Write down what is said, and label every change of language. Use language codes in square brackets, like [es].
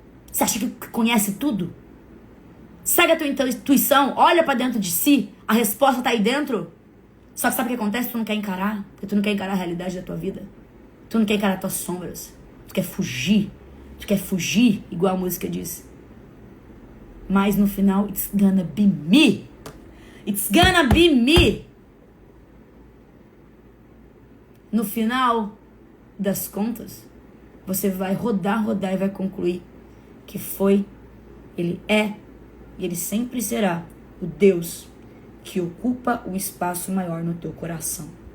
[pt] Você acha que conhece tudo? Segue a tua intuição, olha pra dentro de si, a resposta tá aí dentro. Só que sabe o que acontece? Tu não quer encarar, porque tu não quer encarar a realidade da tua vida. Tu não quer encarar as tuas sombras. Tu quer fugir. Tu quer fugir, igual a música diz. Mas no final, [en] it's gonna be me. It's gonna be me. [pt] No final das contas, você vai rodar e vai concluir que ele é e ele sempre será o Deus que ocupa o espaço maior no teu coração.